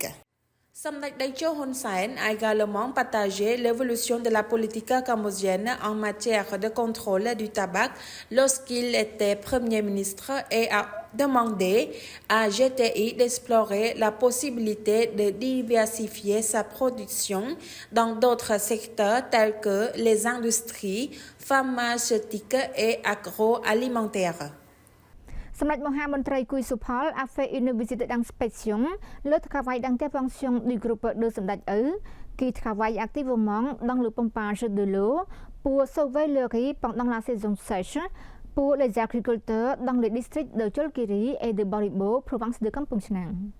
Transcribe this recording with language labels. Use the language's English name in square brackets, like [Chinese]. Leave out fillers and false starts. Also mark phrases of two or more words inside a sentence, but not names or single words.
[French] Samdech Daecho Hun Sen a également partagé l'évolution de la politique cambodgienne en matière de contrôle du tabac lorsqu'il était Premier ministre et a demandé à GTI d'explorer la possibilité de diversifier sa production dans d'autres secteurs tels que les industries pharmaceutiques et agroalimentaires. សម្ដេចមហាមន្ត្រីគួយសុផល a fait une visite d'inspection le travail d'intervention du groupe de Samdech qui travaille activement dans le pompage de l'eau pour sauver le riz pendant la saison sèche pour les agriculteurs dans les districts de Cholkiri et de Baribo, province de Kampong Chhnang.